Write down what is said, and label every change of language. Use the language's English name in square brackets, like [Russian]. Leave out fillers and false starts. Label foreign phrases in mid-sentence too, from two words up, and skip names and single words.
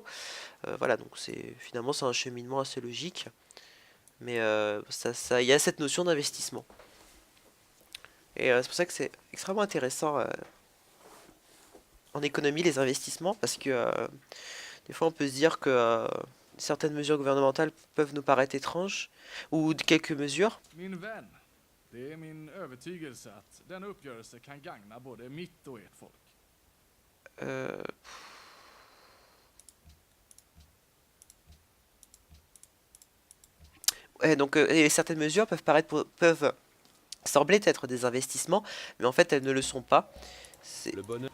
[French] Voilà, donc finalement c'est un cheminement assez logique, mais il y a cette notion d'investissement. Et c'est pour ça que c'est extrêmement intéressant en économie les investissements parce que des fois on peut se dire que certaines mesures gouvernementales peuvent nous paraître étranges ou quelques mesures. [Swedish] Min vän, det är min övertygelse att den uppgörelse kan gagna både mitt och ert folk. [French] Euh, ouais, donc et certaines mesures peuvent sembler être des investissements, mais en fait elles ne le sont pas. C'est Le bonheur.